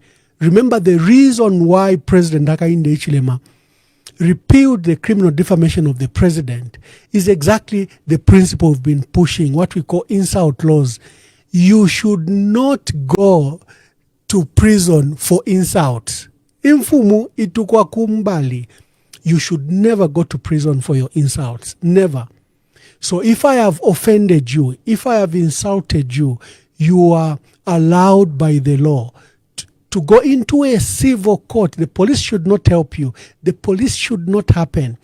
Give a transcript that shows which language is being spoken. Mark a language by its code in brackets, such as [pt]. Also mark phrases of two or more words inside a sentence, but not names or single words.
[en] Remember, the reason why President Hakainde Hichilema repealed the criminal defamation of the president is exactly the principle we've been pushing, what we call insult laws. You should not go to prison for insults. [bem] Imfumu itukwa kumbali. [en] You should never go to prison for your insults. Never. So if I have offended you, if I have insulted you, you are allowed by the law to go into a civil court. The police should not help you. The police should not happen.